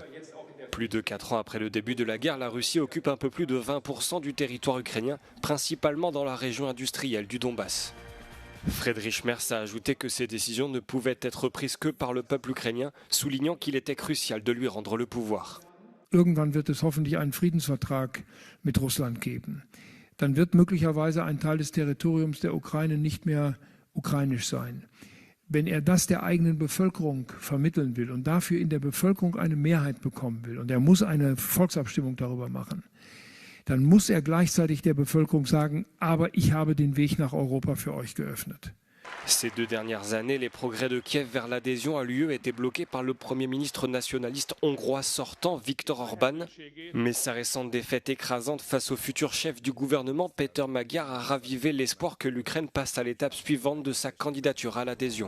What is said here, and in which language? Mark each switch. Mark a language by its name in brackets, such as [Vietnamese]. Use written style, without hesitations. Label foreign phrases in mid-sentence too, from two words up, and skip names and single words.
[French] Plus de 4 ans après le début de la guerre, la Russie occupe un peu plus de 20% du territoire ukrainien, principalement dans la région industrielle du Donbass. Friedrich Merz a ajouté que ces décisions ne pouvaient être prises que par le peuple ukrainien, soulignant qu'il était crucial de lui rendre le pouvoir. [German] Irgendwann wird es hoffentlich einen Friedensvertrag mit Russland geben. Dann wird möglicherweise ein Teil des Territoriums der Ukraine nicht mehr ukrainisch sein. Wenn er das der eigenen Bevölkerung vermitteln will und dafür in der Bevölkerung eine Mehrheit bekommen will, und er muss eine Volksabstimmung darüber machen, dann muss er gleichzeitig der Bevölkerung sagen, aber ich habe den Weg nach Europa für euch geöffnet. [French] Ces 2 dernières années, les progrès de Kiev vers l'adhésion à l'UE étaient bloqués par le Premier ministre nationaliste hongrois sortant, Viktor Orban. Mais sa récente défaite écrasante face au futur chef du gouvernement, Péter Magyar, a ravivé l'espoir que l'Ukraine passe à l'étape suivante de sa candidature à l'adhésion.